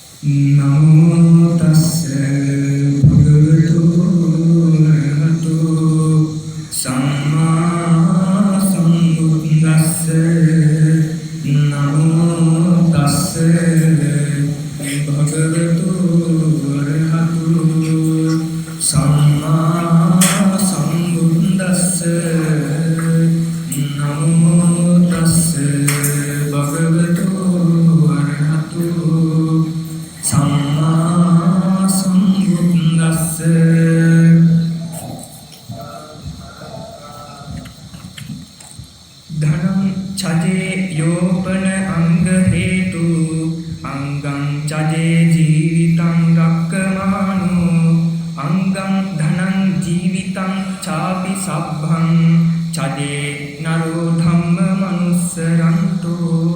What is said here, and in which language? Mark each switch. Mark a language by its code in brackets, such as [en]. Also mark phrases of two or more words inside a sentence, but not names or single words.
[pi] නමෝ තස්ස භගවතු අරහතෝ සම්මා සම්බුද්දස්ස නමෝ තස්ස භගවතු අරහතෝ සම්මා සම්බුද්දස්ස නමෝ තස්ස භගවතු සම්මා සම්බුද්දස්ස ධනං චජේ යෝපන අංග හේතු අංගං චජේ ජීවිතං රක්කමානෝ අංගං ධනං ජීවිතං චාපි සබ්බං චජේ නරෝ ධම්ම මනුස්සරන්තෝ